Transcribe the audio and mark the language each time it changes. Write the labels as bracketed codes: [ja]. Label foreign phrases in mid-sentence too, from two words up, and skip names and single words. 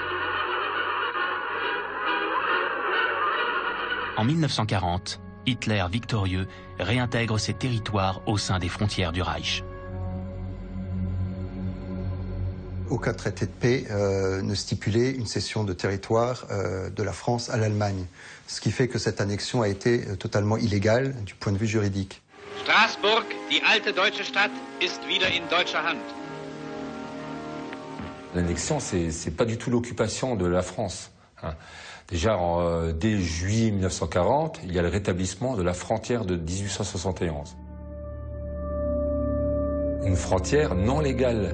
[fr] En 1940, Hitler victorieux réintègre ces territoires au sein des frontières du Reich. Aucun traité de paix ne stipulait une cession de territoire de la France à l'Allemagne, ce qui fait que cette annexion a été totalement illégale du point de vue juridique. [de] Straßburg, die alte deutsche Stadt, ist wieder in deutscher Hand. [fr] L'annexion, c'est pas du tout l'occupation de la France. Déjà, dès juillet 1940, il y a le rétablissement de la frontière de 1871. Une frontière non légale.